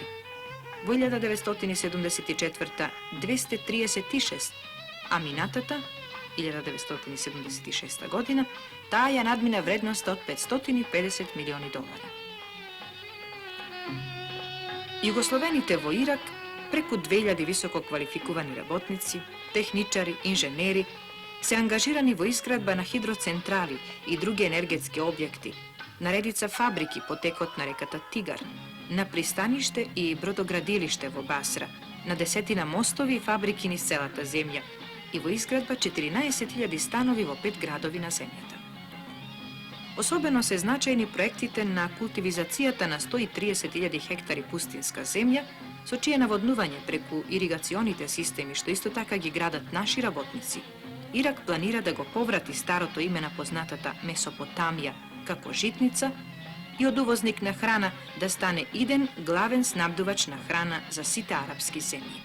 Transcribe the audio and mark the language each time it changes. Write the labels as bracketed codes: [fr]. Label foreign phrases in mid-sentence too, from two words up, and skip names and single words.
[mk] Во 1974 236, а минатата 1976 година таа ја надмина вредноста од 550 милиони долари. Југословените во Ирак преку 2000 високо квалификовани работници, техничари, инженери се ангажирани во изградба на хидроцентрали и други енергетски објекти, на редица фабрики потекот на реката Тигар, на пристаниште и бродоградилиште во Басра, на десетина мостови и фабрики низ целата земја и во изградба 14.000 станови во 5 градови на земјата. Особено се значајни проектите на култивизацијата на 130.000 хектари пустинска земја, со чие наводнување преку иригационите системи, што исто така ги градат наши работници. Ирак планира да го поврати старото име на познатата Месопотамија како житница и од увозник на храна да стане иден главен снабдувач на храна за сите арапски земји.